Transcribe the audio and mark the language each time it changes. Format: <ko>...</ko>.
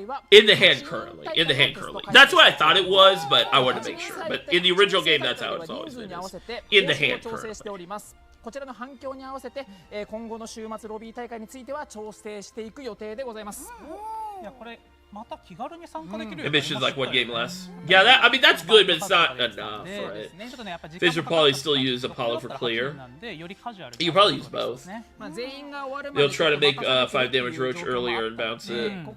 <en>In the hand currently. In the hand currently. That's what I thought it was, but I wanted to make sure. But in the original game, that's how it's always been. In the hand currently.</en> <ja>こちらの反響に合わせて、今後の週末ロビー大会については調整していく予定でございます。いやこれまた気軽に参加できるよ。</ja> <en>Missions like one game less. Yeah, that I mean that's good, but it's not enough, right? Fish will probably still use Apollo for clear. You can probably use both. They'll try to make 5 damage Roach earlier and bounce it.</en>